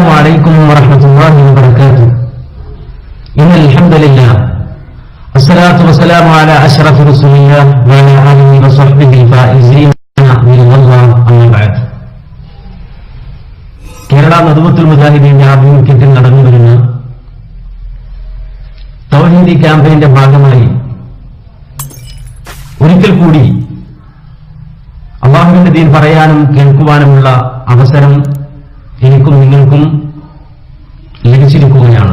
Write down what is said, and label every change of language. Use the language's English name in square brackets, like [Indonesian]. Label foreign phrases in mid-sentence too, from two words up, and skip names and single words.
[Arabic] عليكم ورحمة الله وبركاته. إن الحمد لله والصلاة والسلام على أشرف رسول الله وعلى آله وصحبه الفائزين برضا الله أما بعد. [Malayalam] കേരള നദുവത്തുൽ മുജാഹിദീന്റെ ആഭിമുഖ്യത്തിൽ നടന്നുവരുന്ന തൗഹീദി ക്യാമ്പയിന്റെ ഭാഗമായി ഒരിക്കൽ കൂടി അല്ലാഹുവിന്റെ ദീൻ പറയാനും കേൾക്കുവാനുമുള്ള അവസരം എനിക്കും നിങ്ങൾക്കും ലഭിച്ചിരിക്കുകയാണ്.